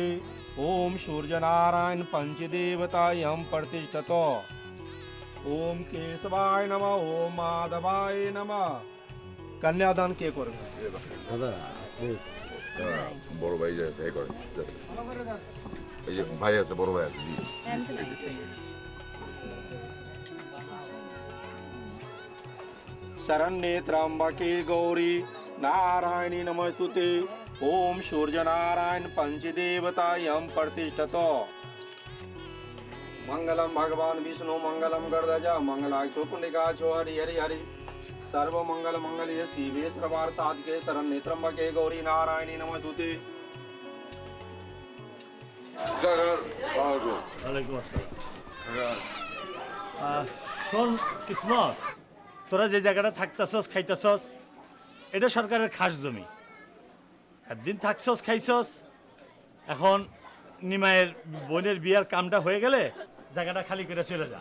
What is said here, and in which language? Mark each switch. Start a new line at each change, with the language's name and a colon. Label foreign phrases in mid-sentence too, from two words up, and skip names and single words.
Sanskrit: ओम सूर्य नारायण पंचदेवतायं प्रतिष्ठतो। ओम केशवाय नमः, ओम माधवाय नमः।
Bhojpuri: कन्यादान के करबे
Bangla: দাদা বড় ভাই যে আছে, এই করে এই যে ভাই আছে, বড় ভাই আছে, জি।
Sanskrit: शरण्ये त्र्यंबके गौरी नारायणी नमस्तुते। ओम सूर्य नारायण पंचदेवतायं प्रतिष्ठतो। मंगलम भगवान विष्णु मंगलम गरुध्वज मंगलाक्षो पुंडिकाक्षो हरि हरि हरि सर्व मंगल मंगल्ये शिवे सर्वार्थ साधके शरण्ये त्र्यंबके गौरी नारायणी नमस्तुते।
Arabic: وعليكم السلام.
Bangla: শোন কিসমত, তোরা যে জায়গাটা থাকতেছস খাইতেছস, এটা সরকারের খাস জমি। একদিন থাকছস খাইছস, এখন নিমায়ের বোনের বিয়ার কামটা হয়ে গেলে জায়গাটা খালি করে চলে যা।